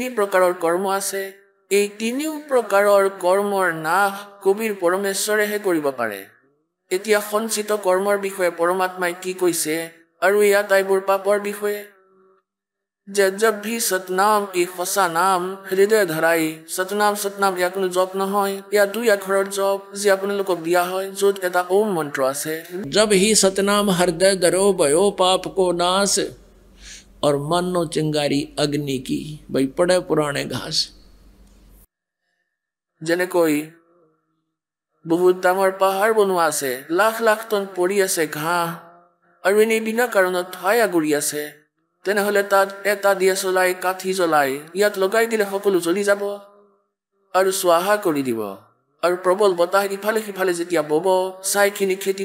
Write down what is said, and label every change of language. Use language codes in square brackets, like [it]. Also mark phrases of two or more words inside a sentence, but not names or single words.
[as] প্ৰকাৰৰ কৰ্ম আছে এই তিনিও প্ৰকাৰৰ কৰ্মৰ নাশ কবিৰ পৰমেশ্বৰেহে কৰিব পাৰে এতিয়া সঞ্চিত কৰ্মৰ বিষয়ে পৰমাত্মাই কি কৈছে আৰু এই আটাইবোৰ পাপৰ বিষয়ে যে [hi] जब भी सतनाम [as] এই সঁচা নাম হৃদয় ধৰাই সতনাম ইয়াৰ কোনো জপ নহয় এয়া দুই আখৰৰ জপ যি আপোনালোকক দিয়া হয় য'ত এটা ওম মন্ত্ৰ আছে [hi] जब ही सतनाम हृदय धरो भयो पाप को नाश और मानो चिंगारी अग्नि की भाई पड़े पुराने घास [as] যেনেকৈ বহুত ডাঙৰ পাহাৰ বনোৱা আছে লাখ লাখ টন পৰি আছে ঘাঁহ আৰু এনেই বিনা কাৰণত ঠাই আগুৰি আছে তেনেহ'লে তাত এটা দিয়া জ্বলাই কাঠি জ্বলাই ইয়াত লগাই দিলে সকলো জ্বলি যাব আৰু স্বাহা কৰি দিব আৰু প্ৰবল বতাহ ইফালে সিফালে যেতিয়া বব ছাইখিনি খেতি